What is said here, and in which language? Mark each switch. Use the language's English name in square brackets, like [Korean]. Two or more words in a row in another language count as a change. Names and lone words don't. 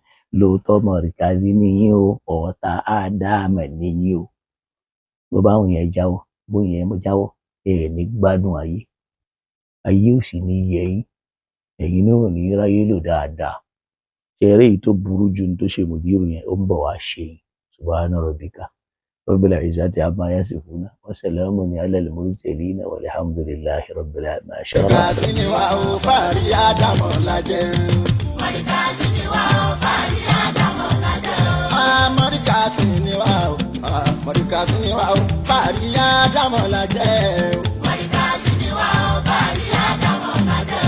[Yoruba] Lóòótọ́ Markaz ni yín o, ọ̀tá Adam ni yín o. Bó bá wọn yẹn jáwọ́, bó yẹn jáwọ́, ní gbádùn ayé. Ayé ò sì ní yẹ yín. Ẹ̀yin náà ò ní ráyé lò dáadáa. Ṣẹ̀rẹ́ èyí tó burú ju ní tó ṣe Mudir yẹn ó ń bọ̀ wá ṣe yín. [Arabic] سبحان ربك رب العزة عما يصفون وسلام على المرسلين والحمد لله رب العالمين. [Yoruba] Markaz ni wá o, fàárí Adam lájẹ́. Markaz ni wá o, fàárí Adam lájẹ́. Markaz ni wá o, Markaz ni wá o, fàárí Adam lájẹ́. Markaz ni wá o, fàárí Adam lájẹ́.